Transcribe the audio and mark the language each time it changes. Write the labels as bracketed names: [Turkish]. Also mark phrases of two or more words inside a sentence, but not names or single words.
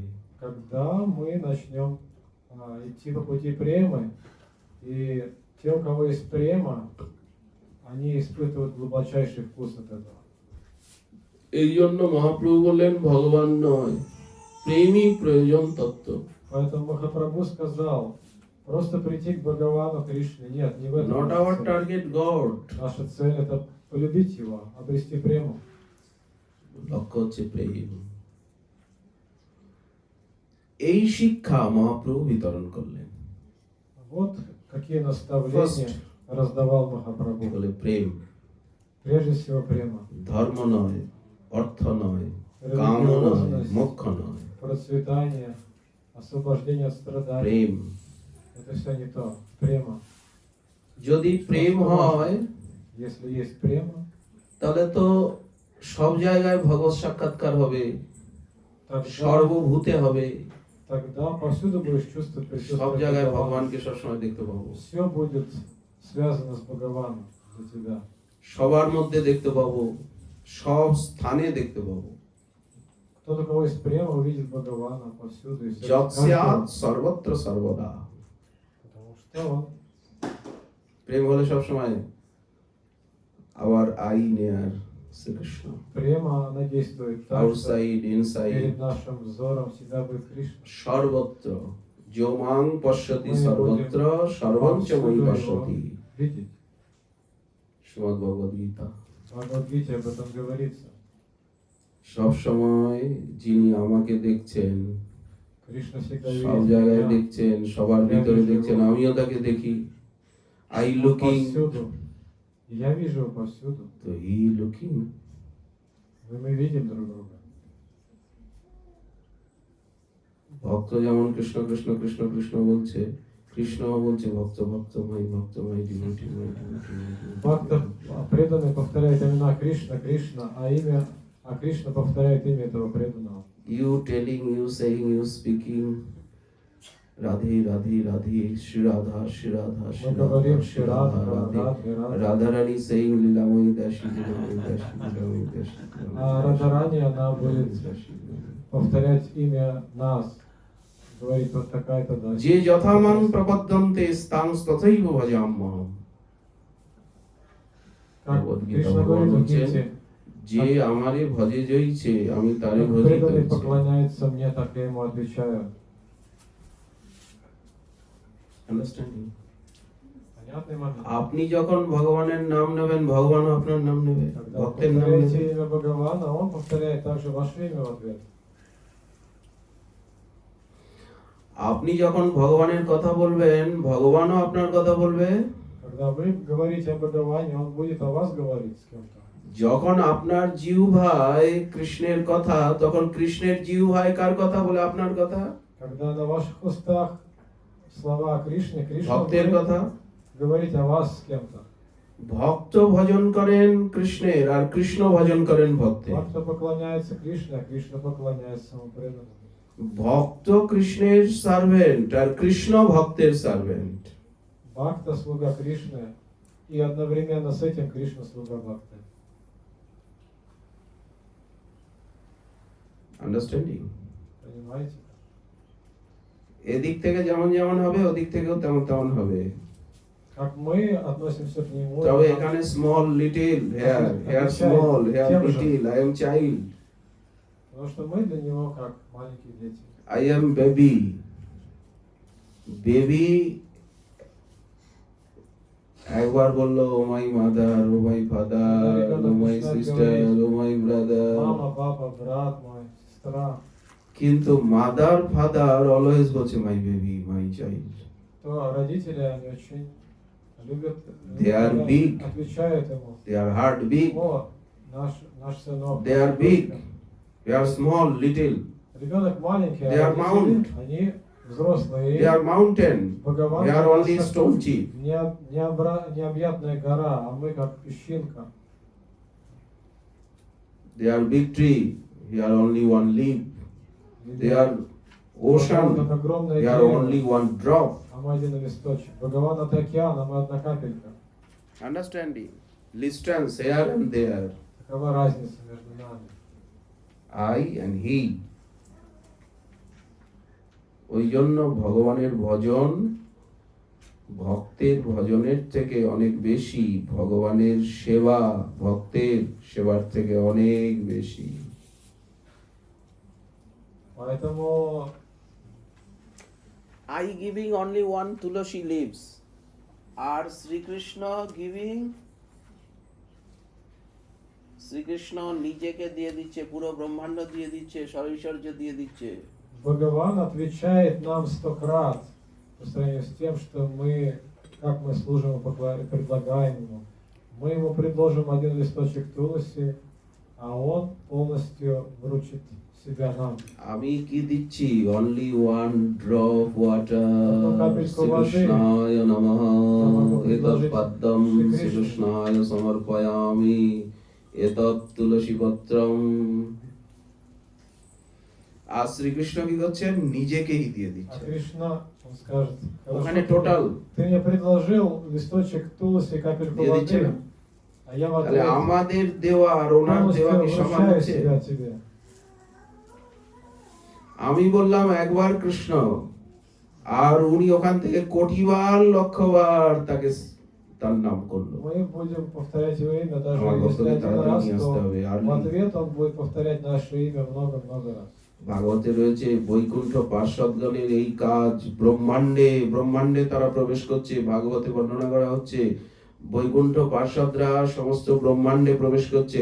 [Russian] когда мы начнем идти по пути премы, и те, у кого есть према, они испытывают глубочайший вкус от этого. [Bangla] এই жন্য মহাপ্রভু বললেন ভগবান নয়, প্রেমই প্রয়োজন তত্ত্ব। [Russian] Поэтому Махапрабху сказал, просто прийти к Бхагавану Кришне. Нет, не в этом. [English] Not [Russian] наша [English] our [Russian] цель. [English] target God. [Russian] Наша цель это полюбить его, обрести прему. [Bangla] লক্ষ্য হচ্ছে প্রেম। এই শিক্ষা মহাপ্রভু বিতরণ করলেন। [Russian] Вот какие наставления раздавал Махапрабху. [Bangla] বলে প্রেম [Russian] Прежде всего према. [Bangla] ধর্ম নয়, অর্থ নয়, কাম নয়, মোক্ষ নয়। [Russian] Процветание, освобождение от страданий. [Bangla] প্রেম। [Russian] Это все не то. Према. [Bangla] যদি প্রেম হয় [Russian] Если есть према, [Bangla] তাহলে তো সব জায়গায় ভগবত সাক্ষাৎকার হবে, [Russian] тогда, [Bangla] সর্বভূতে হবে, [Russian] тогда повсюду будешь чувствовать [Bangla] সব [Russian] присутствие [Bangla] জায়গায় [Russian] Бхагавана. [Bangla] ভগবানকে সবসময় দেখতে পাবো, [Russian] Все будет связано с Бхагаваном для тебя. [Bangla] সবার মধ্যে দেখতে পাবো, সব স্থানে দেখতে পাবো। [Russian] Тот, у кого есть према, увидит Бхагавана повсюду и все. [Sanskrit] যৎস্যাৎ সর্বত্র সর্বদা। [Russian] Потому что он [Bangla] প্রেম হলে সবসময় আবার [English] I near [Bangla] শ্রীকৃষ্ণ, [Russian] према, она действует так, что [English] outside inside, [Russian] перед нашим взором всегда будет Кришна. [Sanskrit] সর্বত্র যো মাং পশ্যতি সর্বত্র সর্বঞ্চ মই পশ্যতি। [Russian] Видеть. [Bangla] শ্রীমদ্ ভগবদ গীতা। [Russian] В Бхагавад-гите об этом говорится. [Bangla] সব সময় যিনি আমাকে দেখছেন, [Russian] Кришна всегда [Bangla] সব [Russian] видит [Bangla] জায়গায় [Russian] меня. [Bangla] দেখছেন, সবার ভিতরে দেখছেন, আমিও তাকে দেখি। [English] আই [Russian] Он [English] লুকিং, [Russian] повсюду. И я вижу его повсюду. [English] to he looking. [Russian] Мы видим друг друга. [Bangla] ভক্ত যেমন কৃষ্ণ কৃষ্ণ কৃষ্ণ কৃষ্ণ বলছে, কৃষ্ণ বলছে ভক্ত ভক্তময় ভক্তময় ডিভোটি [Russian] Бхакта преданный повторяет имена Кришна, Кришна, а Кришна повторяет имя этого преданного. [English] You telling, you saying, you speaking, Radhe, Radhe, Radhe, Shri Radha, Shri Radha, [Russian] Мы Shri говорим Radha, Shri Radha, Radhe. [English] Radharani saying, Lilamai Dashi, Lilamai Dashi, Lilamai Dashi. [Russian] А Радхарани, она будет повторять имя нас, говорит вот такая-то Даси. [Sanskrit] যে যথামান প্রপদ্যন্তে স্তাং তথৈব ভজাম্যহম। [Russian] Как [Bangla] ভগবদ্গীতা [Russian] Кришна [Bangla] ভগবান [Russian] говорит в [Bangla] বলছেন, [Russian] Гите, [Bangla] যে আমারে ভজে জইছে আমি তারে [Russian] как [Bangla] ভজিত [Russian] преданный [Bangla] হইছি। [Russian] поклоняется мне, так я ему отвечаю. [English] Understanding? [Russian] Понятный момент? [Bangla] আপনি যখন ভগবানের নাম নেবেন ভগবান আপনার নাম নেবে, [Russian] Когда вы [Bangla] ভক্তের নাম [Russian] повторяете [Bangla] নেবে। [Russian] имя Бхагавана, он повторяет также ваше имя в ответ. [Bangla] আপনি যখন ভগবানের কথা বলবেন ভগবানও আপনার কথা বলবে। [Russian] Когда вы говорите о Бхагаване, он будет о вас говорить с кем-то. [Bangla] যখন আপনার জিহ্বায় কৃষ্ণের কথা তখন কৃষ্ণের জিহ্বায় কার কথা বলে আপনার কথা? [Russian] Когда на ваших устах слова Кришны, Кришна [Bangla] ভক্তের [Russian] будет [Bangla] কথা। [Russian] говорить о вас с кем-то. [Bangla] ভক্ত ভজন করেন কৃষ্ণের আর কৃষ্ণ ভজন করেন ভক্তের। [Russian] Бхакта поклоняется Кришне, а Кришна поклоняется самому преданному. [Bangla] ভক্ত কৃষ্ণের সার্ভেন্ট আর কৃষ্ণ ভক্তের সার্ভেন্ট। [Russian] Бхакта слуга Кришны, и одновременно с этим Кришна слуга Бхакты. [English] আন্ডারস্ট্যান্ডিং? [Russian] Понимаете? [Bangla] এদিক থেকে যেমন যেমন হবে ওদিক থেকেও তেমন তেমন হবে। [Russian] Как мы относимся к нему, [Bangla] তবে এখানে [English] small little here here small here little I am child [Russian] потому что мы для него как маленькие дети. [English] I am baby baby [Bangla] একবার বললো [English] O my mother O my father O my sister O my brother, [Russian] Мама, папа, брат мой, сестра. [English] কিন্তু mother father always বলছে my baby my child. [Russian] То родители, они очень любят, [English] They are big. [Russian] отвечают ему. [English] They are heart big, [Russian] О, наш сынок. [English] they are big, they are small little, [Russian] Ребенок маленький, [English] They are [Russian] родители, [English] mount. [Russian] они взрослые. [English] they are mountain, [Russian] Бхагаван [English] they are [Russian] у нас [English] only [Russian] как [English] stone chip. [Russian] необъятная гора, а мы как песчинка. [English] They are big tree, they are only one leaf. They are ocean, [Russian] Бхагаван как огромное [English] they are [Russian] дерево, [English] only one drop. [Russian] а мы один листочек. Бхагаван это океан, а мы одна капелька. [English] Understanding? Distance here and there. [Russian] Какова разница между нами? [English] I and he. [Bangla] ওই জন্য ভগবানের ভজন ভক্তের ভজনের থেকে অনেক বেশি, ভগবানের সেবা ভক্তের সেবার থেকে অনেক বেশি। [Russian] Поэтому [English] I giving only one tulasi leaves, [Bangla] আর শ্রীকৃষ্ণ গিভিং, শ্রীকৃষ্ণ নিজেকে দিয়ে দিচ্ছে, পুরো ব্রহ্মাণ্ড দিয়ে দিচ্ছে, সরৈশ্বর্য দিয়ে দিচ্ছে। [Russian] Бхагаван отвечает нам 100 крат по сравнению с тем, что мы, как мы служим и предлагаем ему. Мы ему предложим один листочек туласи, а он полностью вручит себя нам. [Bangla] আমি কি দিচ্ছি? [English] only one drop water. [Russian] Одну капельку воды. [Sanskrit] শ্রীকৃষ্ণায় নমঃ [Russian] Намагу [Sanskrit] এতৎ [Russian] предложить [Sanskrit] পদ্মম [Russian] Шри Кришне. [Sanskrit] শ্রীকৃষ্ণায় সমর্পয়ামি এতৎ তুলসী পত্রম। [Bangla] আর শ্রীকৃষ্ণ কি করছেন? নিজেকেই দিয়ে [Russian] А [Bangla] দিচ্ছেন। [Russian] Кришна, он скажет, [Bangla] ওখানে [Russian] хорошо, [Bangla] টোটাল [Russian] ты мне предложил листочек туласи, капельку [Bangla] দিয়ে [Russian] воды, [Bangla] দিচ্ছেন। [Russian] а я в [Bangla] তাহলে [Russian] ответ [Bangla] আমাদের দেওয়া আর ওনার দেওয়া কি [Russian] полностью [Bangla] সমান [Russian] вручаю [Bangla] হচ্ছে? [Russian] себя тебе. [Bangla] আমি বললাম একবার কৃষ্ণ, আর উনি ওখান থেকে কোটিবার লক্ষবার তাকে তার নাম করলো। [Russian] Мы будем повторять его имя, даже [Bangla] আমার [Russian] если [Bangla] ভক্তকে [Russian] один [Bangla] তাড়াতাড়ি [Russian] раз, [Bangla] নিয়ে আসতে হবে। আর [Russian] то в ответ он будет повторять наше имя много-много раз. [Bangla] ভাগবতে রয়েছে বৈকুণ্ঠ পার্ষদগণের এই কাজ, ব্রহ্মাণ্ডে ব্রহ্মাণ্ডে তারা প্রবেশ করছে। ভাগবতে বর্ণনা করা হচ্ছে বৈকুণ্ঠ পার্ষদরা সমস্ত ব্রহ্মাণ্ডে প্রবেশ করছে।